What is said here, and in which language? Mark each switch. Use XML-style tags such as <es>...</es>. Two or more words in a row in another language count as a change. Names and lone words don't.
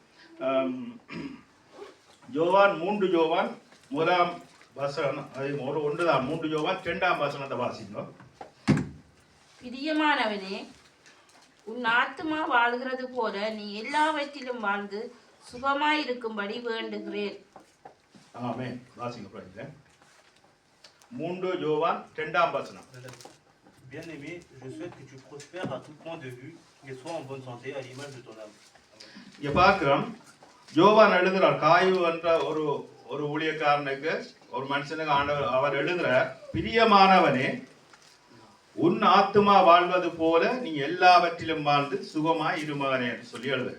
<ta>யோவான் 3 யோவான் 1 வசனம், அது ஒரு ஒன்றுதான் 3 யோவான் 2 வசனத்தை வாசிக்கணும். பிரியமானவனே, உன் ஆத்துமா வாழ்கிறது போல நீ எல்லாவற்றிலும் வாழ்ந்து சுகமாயிருக்கும்படி வேண்டுகிறேன். ஆமென். வாசிங்க. 3 யோவான் 2 வசனம்.</ta> <fr>Bien-aimé, je souhaite que tu prospères à tout point de vue et sois en bonne santé à l'image de ton âme.</fr> <ta>இங்க பார்க்கிறோம், யோவான் எழுதுறார். காயு என்ற ஒரு ஊழியக்காரனுக்கு, ஒரு மனுஷனுக்கு ஆண்டவர் அவர் எழுதுற, பிரியமானவனே உன் ஆத்துமா வாழ்வது போல நீ எல்லாவற்றிலும் வாழ்ந்து சுகமாய் இருமகனே என்று சொல்லி எழுதுற.</ta>